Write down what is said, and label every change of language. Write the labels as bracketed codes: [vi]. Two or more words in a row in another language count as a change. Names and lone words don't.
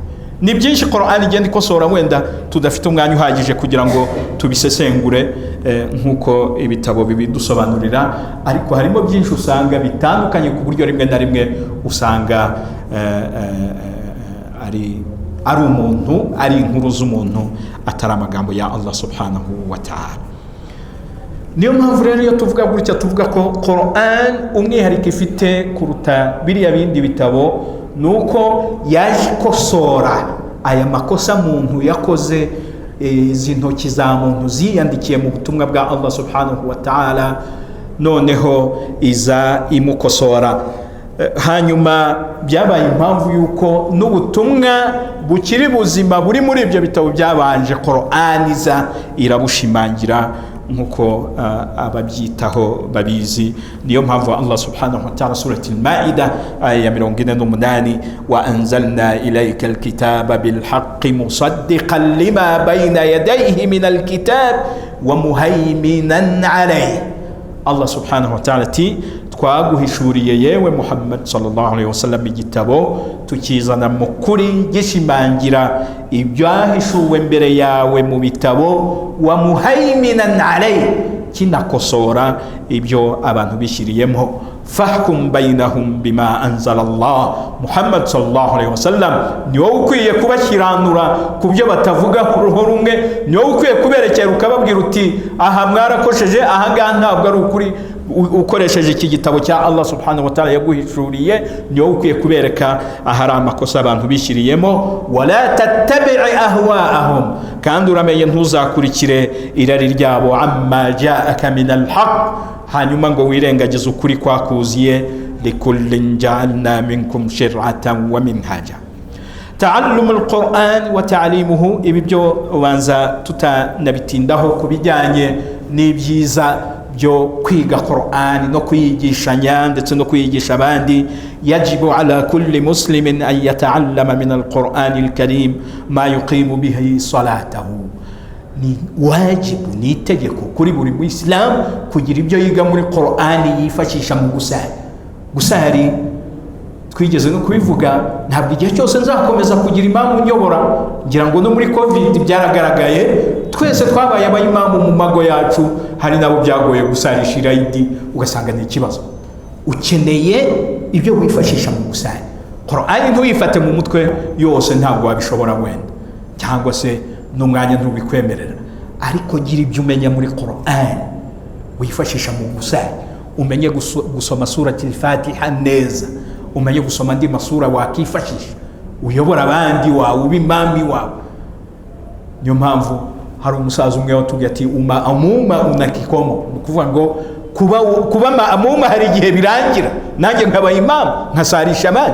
[rw] Ni byinshi Qur'ani igenda ikosora, wenda tudafite umwanya uhagije kugira ngo tubisesengure nk'uko ibitabo bibidusobanurira, ariko harimo byinshi usanga bitandukanye ku buryo rimwe na rimwe usanga ari umuntu, ari inkuru z'umuntu, atari amagambo ya [ar] الله سبحانه وتعالى. [rw] Niyo mpamvu rero iyo tuvuga gutya, tuvuga ko Qur'an umwihariko ifite kuruta biriya bindi bitabo, nuko yaje kosora aya makosa muntu yakoze, izi ntoki za muntu ziyandikiye mu butumwa bwa [ar] الله سبحانه وتعالى, [rw] noneho iza imukosora. Hanyuma byabaye impamvu yuko n'ubutumwa bukiri buzima buri muri ibyo bitabo byabanje Qur'an iza irabushimangira nkuko ababyitaho babizi. Niyo mpamvu [ar] الله سبحانه وتعالى سورة المائدة آية 48، وأنزلنا إليك الكتاب بالحق مصدقا لما بين يديه من الكتاب ومهيمنا عليه. الله سبحانه وتعالى [rw] twaguhishuriye yewe Muhammad [ar] صلى الله عليه وسلم [rw] igitabo tukizana mukuri gishimangira ibyahishuwe mbere yawe mu bitabo, [ar] ومهيمنا عليه, [rw] kinakosora ibyo abantu bishyiriyemo. [ar] فاحكم بينهم بما أنزل الله. [rw] Muhammad [ar] صلى الله عليه وسلم [rw] ni wowe ukwiye kubashyiranura ku byo batavuga ku rumwe, ni wowe ukwiye kuberekera ukababwira uti aha mwarakosheje, aha ngaha ntabwo ari ukuri. Ukoresheje iki gitabo cya [ar] الله سبحانه وتعالى [rw] yaguhishuriye, ni wowe ukwiye kubereka ahari amakosa abantu bishyiriyemo. [ar] ولا تتبع أهواءهم, [rw] kandi uramenye ntuzakurikire irari ryabo. [ar] عما جاءك من الحق, [rw] hanyuma ngo wirengagize ukuri kwakuziye. [ar] لكل جعلنا منكم شرعة ومنهاجا. تعلم القرآن وتعليمه, [rw] ibi byo ubanza tutanabitindaho kubijyanye n'ibyiza byo kwiga Qur'an no kwigishanya ndetse no kwigisha abandi. [ar] يجب على كل مسلم أن يتعلم من القرآن الكريم ما يقيم به صلاته. [rw] Ni wajibu, ni itegeko kuri buri Muislam kugira ibyo yiga muri Qur'an yifashisha mu gusari. twigeze no kubivuga, ntabwo igihe cyose nzakomeza kugira imamu unyobora. Ngira ngo no muri covid byaragaragaye, twese twabaye abayimamu mu mago yacu, hari nabo byagoye gusarisha irayidi, ugasanga ni ikibazo. Ukeneye ibyo wifashisha mu gusari. Qur'ani ntuyifate mu mutwe yose, ntabwo wabishobora wenda, cyangwa se n'umwanya ntubikwemerera, ariko gira ibyo umenya muri Qur'ani wifashisha mu gusari. Umenye gusoma surati al-Fatiha neza, umenye gusoma andi masura wakifashisha, uyobora abandi wawe, ubimami wawe. Niyo mpamvu hari umusaza umwe watubwiye ati amuma unakikomo, ukuvuga ngo kuba maamuma hari igihe birangira, nanjye nkaba imamu nkasarisha abandi.